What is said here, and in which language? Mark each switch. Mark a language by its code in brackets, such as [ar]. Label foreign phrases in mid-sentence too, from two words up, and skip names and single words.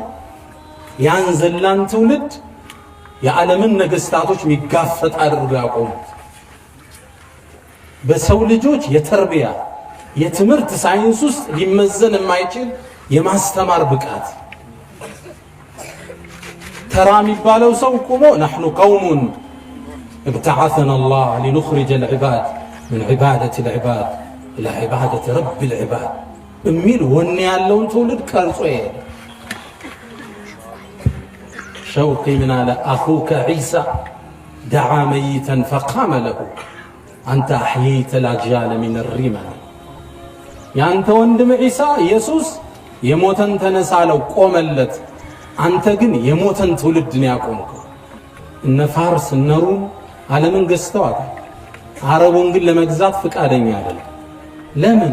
[am] ያን ዘላን ትውልድ የዓለምን ነገስታቶች የሚጋፈጥ አድርገው ያቆሙት በሰው ልጆች የተርቢያ የትምህርት ሳይንስ ውስጥ ሊመዘን የማይችል የማስተማር ብቃት። ተራ የሚባለው ሰው ቆሞ [ar] نحن قوم ابتعثنا الله لنخرج العباد من عبادة العباد إلى عبادة رب العباد [am] የሚል ወኔ ያለውን ትውልድ ቀርጾ ይሄድ። [ar] شوقي من على أخوك عيسى دعا ميتا فقام له أنت أحييت الأجيال من الرمل [am] ያንተ ወንድም ዒሳ ኢየሱስ የሞተን ተነሳለው ቆመለት። አንተ ግን የሞተን ትውልድ ነው ያቆምከው። እነ ፋርስ እነ ሩም ዓለምን ገዝተዋል። አረቡን ግን ለመግዛት ፍቃደኛ አይደለም። ለምን?